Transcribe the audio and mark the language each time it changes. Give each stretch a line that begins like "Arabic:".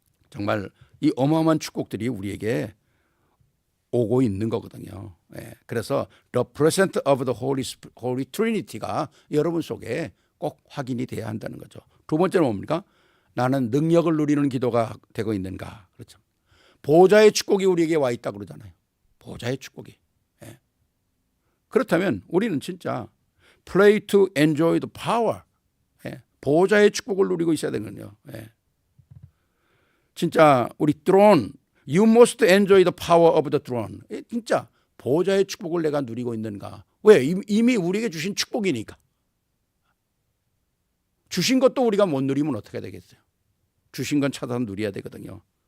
Korean: 정말 이 어마어마한 축복들이 우리에게 오고 있는 거거든요. 예. 그래서
English: the presence of the Holy Trinity
Korean: 가 여러분 속에 꼭 확인이 돼야 한다는 거죠. 두 번째는 뭡니까? 나는 능력을 누리는 기도가 되고 있는가? 그렇죠. 보좌의 축복이 우리에게 와 있다 그러잖아요. 보좌의 축복이. 예. 그렇다면 우리는 진짜
English: Pray to enjoy the power.
Korean: 예. 보좌의 축복을 누리고 있어야 되거든요. 예. 진짜 우리
English: throne, you must enjoy the power of the throne.
Korean: 예. 진짜 보좌의 축복을 내가 누리고 있는가? 왜? 이미 우리에게 주신 축복이니까. 주신 것도 우리가 못 누리면 어떻게 되겠어요? 주신 건 찾아서 누려야 되거든요.